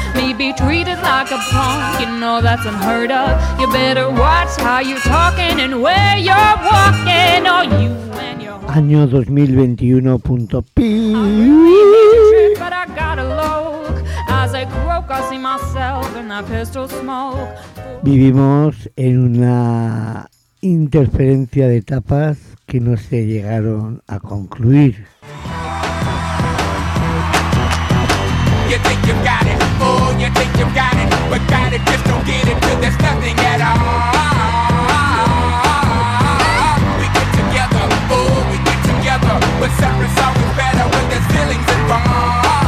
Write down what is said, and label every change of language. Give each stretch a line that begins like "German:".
English: Me be treated like a punk, you know that's unheard of. You better watch how you're talking and where you're walking. Oh, you and your Año 2021.pi. But I gotta look. As I croak, I see myself in that pistol smoke.
Spanish: Vivimos en una interferencia de etapas que no se llegaron a concluir.
English: You think you got it, fool, you think you got it. But got it, just don't get it, cause there's nothing at all. We get together, fool, we get together. But separate's always better when there's feelings involved.